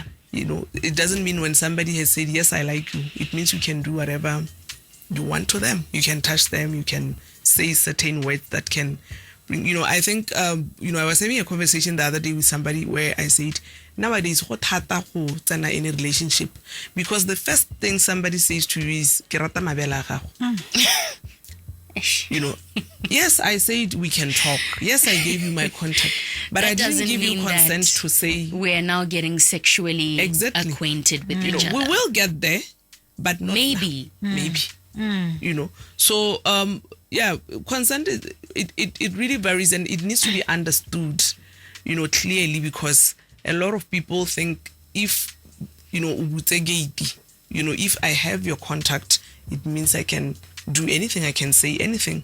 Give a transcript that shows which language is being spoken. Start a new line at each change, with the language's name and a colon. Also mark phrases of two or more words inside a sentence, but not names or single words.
English: It doesn't mean when somebody has said, yes, I like you, it means you can do whatever you want to them. You can touch them, you can say certain words that can bring, I think, I was having a conversation the other day with somebody where I said, nowadays, what
Tswana: hata go tsena
English: in a relationship? Because the first thing somebody says to you is,
Tswana: ke rata mabele a gago.
English: Yes, I said we can talk. Yes, I gave you my contact. But I didn't give you consent to say... We're now getting sexually acquainted with each other. We will get there, but not maybe. Now. Maybe. So, consent, it really varies, and it needs to be understood, clearly, because a lot of people think if I have your contact, it means I can do anything, I can say anything.